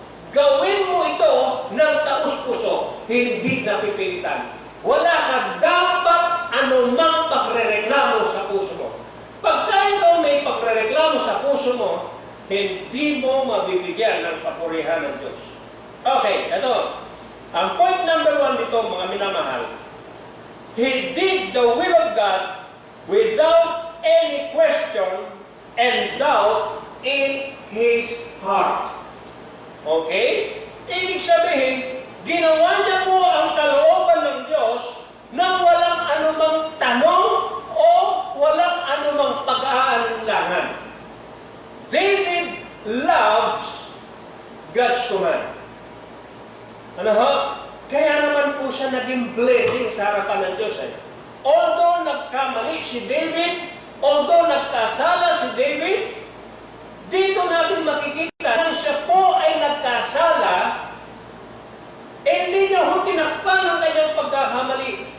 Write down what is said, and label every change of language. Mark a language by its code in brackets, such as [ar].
[tl] Gawin mo ito ng taus-puso, hindi napipilitan. Wala ka dapat anumang pagrereklamo sa puso mo. Pagka ikaw may pagrereklamo sa puso mo, hindi mo mabibigyan ng papurihan ng Diyos. Okay, ito. Ang point number 1 dito, mga minamahal, [en] he did the will of God without any question and doubt in his heart. Okay? [tl] Ibig sabihin, ginawa niya po ang kalooban ng Diyos nang walang anumang tanong o walang anumang pag-aalinlangan. [en] David loves God's command. [tl] Ano ho? Kaya naman po siya naging blessing sa harapan ng Diyos. Although nagkamali si David, although nagkasala si David, dito natin makikita nang siya po ay nagkasala, hindi niya ho tinakpan ang kanyang pagkakamali.